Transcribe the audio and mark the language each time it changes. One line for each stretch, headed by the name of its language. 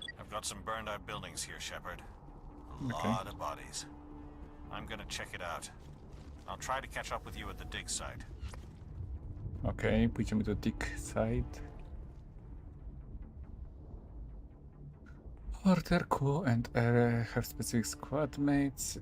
English: Got some burned out buildings here, Shepard. A Okay. lot of bodies. I'm gonna check it out. I'll try to catch up with you at the dig site.
Polish: Okej, pójdziemy do
English: dig site. Order Q and R have specific squad mates.